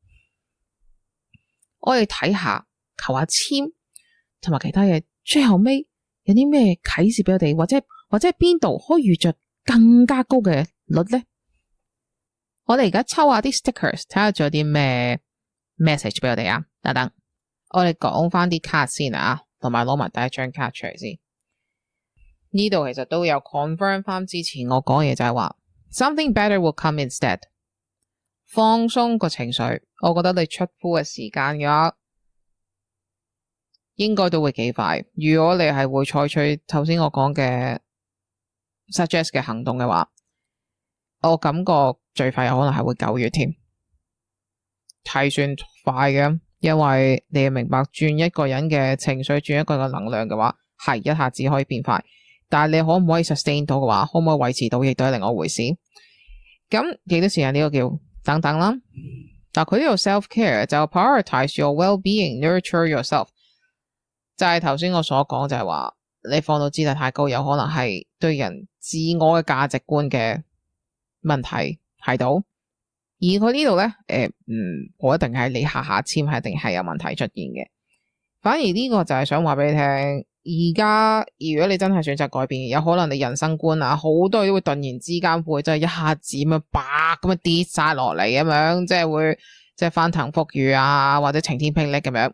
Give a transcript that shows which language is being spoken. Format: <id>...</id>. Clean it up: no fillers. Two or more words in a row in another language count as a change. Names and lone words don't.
<yue>我哋睇下求下簽同埋其他嘢，最後尾有啲咩啟示俾我哋，或者邊度可以遇着更加高嘅率咧？我哋而家抽下啲 stickers， 睇下仲有啲咩 message 俾我哋啊！等等，我哋講翻啲卡先啊，同埋攞埋第一張卡出嚟先。呢度其實都有 confirm 翻之前我講嘢，就係話</yue> <en>something better will come instead。</en> <yue>放鬆個情緒，我覺得你出鋪嘅時間嘅話，應該都會幾快。如果你係會採取頭先我講嘅 suggest 嘅行動嘅話，我感覺最快有可能係會9月添，係算快嘅。因為你要明白，轉一個人嘅情緒，轉一個人嘅能量嘅話，係一下子可以變快，但係你可唔可以 sustain 到嘅話，可唔可以維持到，亦都係另外一回事。咁幾多時間呢個叫等等啦。但佢呢度</yue> <en>self care</en> <yue>就</yue> <en>prioritize your well-being, nurture yourself，</en> <yue>就係頭先我所講，就係話你放到姿態太高，有可能係對人自我嘅價值觀嘅問題睇到。而佢呢度咧，我一定係你下下簽係一定係有問題出現嘅。反而呢個就係想話俾你聽，而家如果你真係選擇改變，有可能你人生觀啊，好多嘢都會突然之間會真係一下子咁樣啪咁樣跌晒落嚟咁樣，即係會即係翻騰覆雨啊，或者晴天霹靂咁樣。</yue>